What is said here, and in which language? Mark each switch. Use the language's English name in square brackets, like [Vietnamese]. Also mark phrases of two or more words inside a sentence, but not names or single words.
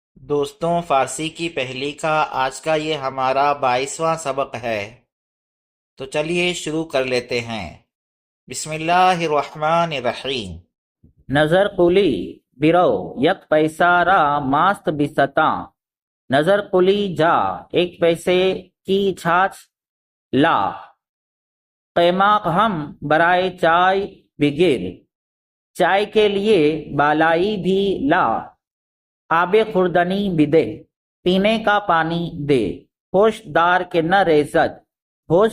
[Urdu] دوستوں، فارسی کی پہلی کا آج کا یہ ہمارا 22واں سبق ہے، تو چلیے شروع کر لیتے ہیں۔ [Arabic] بسم اللہ الرحمن الرحیم۔ [Urdu] نظر قلی برو یک پیسہ را ماست بستاں، نظر قلی جا ایک پیسے کی چھاچ لا، [Persian] قیماق ہم برائے چائے بگیر، [Urdu] چائے کے لیے بالائی بھی لا، [Persian] آب خوردنی بدے [Urdu] پینے کا پانی دے، [Persian] ہوش دار کے نہ ریزد ہوش